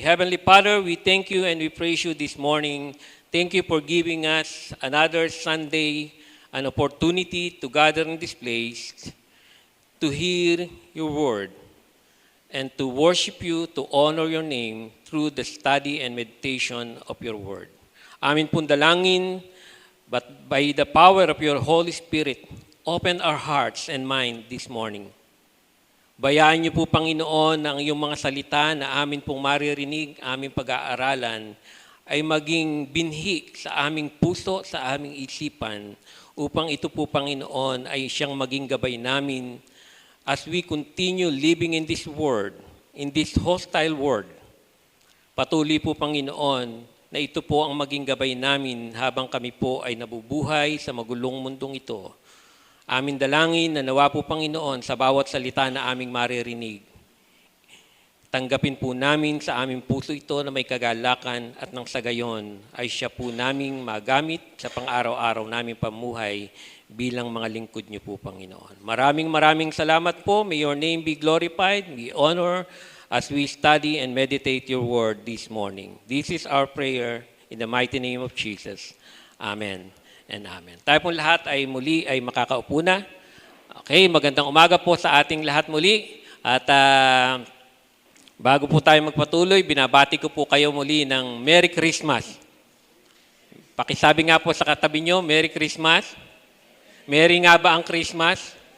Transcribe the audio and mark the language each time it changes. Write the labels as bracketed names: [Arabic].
[English] Heavenly Father, we thank you and we praise you this morning. Thank you for giving us another Sunday, an opportunity to gather in this place, to hear your word, and to worship you, to honor your name through the study and meditation of your word. [Filipino] Amin pong dalangin, [English] but by the power of your Holy Spirit, open our hearts and mind this morning. [Filipino] Bayaan niyo po, Panginoon, ang iyong mga salita na amin pong maririnig, aming pag-aaralan, ay maging binhi sa aming puso, sa aming isipan, upang ito po, Panginoon, ay siyang maging gabay namin [English] as we continue living in this world, in this hostile world. [Filipino] Patuloy po, Panginoon, na ito po ang maging gabay namin habang kami po ay nabubuhay sa magulong mundong ito. Amin dalangin na nawa po, Panginoon, sa bawat salita na aming maririnig, tanggapin po namin sa aming puso ito na may kagalakan at nang sa gayon ay siya po naming magamit sa pang-araw-araw naming pamuhay bilang mga lingkod niyo po, Panginoon. Maraming salamat po. [English] May your name be glorified. We honor as we study and meditate your word this morning. This is our prayer in the mighty name of Jesus. Amen and amen. [Filipino] Tayo pong lahat ay muli ay makakaupo na. Okay, magandang umaga po sa ating lahat muli. At bago po tayo magpatuloy, binabati ko po kayo muli ng Merry Christmas. Pakisabi nga po sa katabi nyo, Merry Christmas. Merry nga ba ang Christmas?